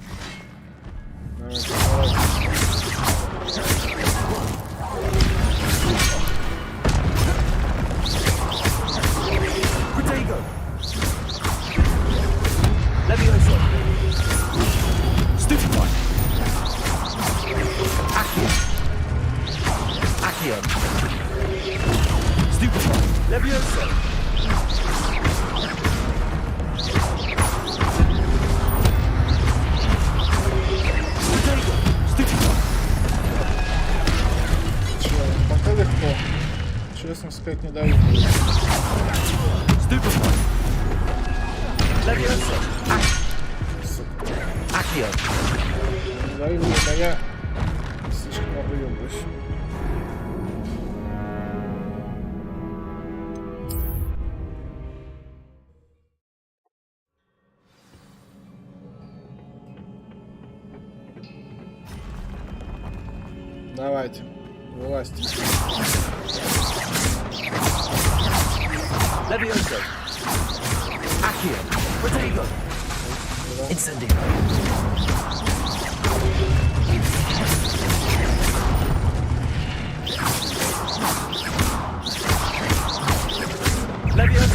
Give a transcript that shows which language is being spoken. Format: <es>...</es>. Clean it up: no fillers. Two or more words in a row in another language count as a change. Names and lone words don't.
<ru>Давайте,</ru> <la>Protego! Levioso! Stupefy! Accio! Accio! Stupefy! Levioso! Protego! Stupefy!</la> <ru>Пока легко. Честно сказать, не дают.</ru> <la>Stupefy! Levioso! Accio!</la> <ru>Не даю, а я слишком объемлюсь. Давайте, вылазьте.</ru> <la>Levioso! Accio! Protego! Incendio! Levioso!</la>